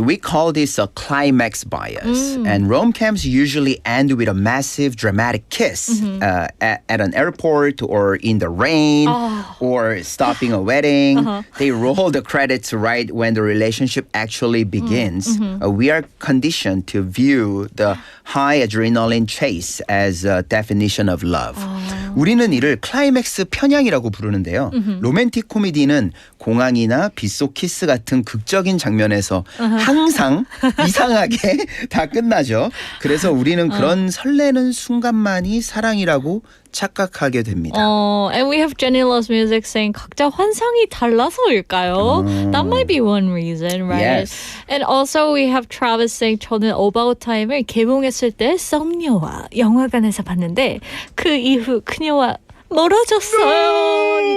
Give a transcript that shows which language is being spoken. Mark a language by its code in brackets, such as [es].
[en] We call this a climax bias, and rom-coms usually end with a massive dramatic kiss at an airport or in the rain or stopping a wedding. They roll the credits right when the relationship actually begins. We are conditioned to view the high adrenaline chase as a definition of love. [ko] 우리는 이를 클라이맥스 편향이라고 부르는데요. 로맨틱 코미디는 공항이나 빗속 키스 같은 극적인 장면에서 항상 이상하게 다 끝나죠. 그래서 우리는 그런 설레는 순간만이 사랑이라고 착각하게 됩니다. [en] Oh, and we have Jenny Loves Music saying [ko] 각자 환상이 달라서일까요? [en] That might be one reason, right? Yes. And also we have Travis saying [ko] 저는 About Time을 개봉했을 때 썸녀와 영화관에서 봤는데 그 이후 그녀와 멀어졌어요.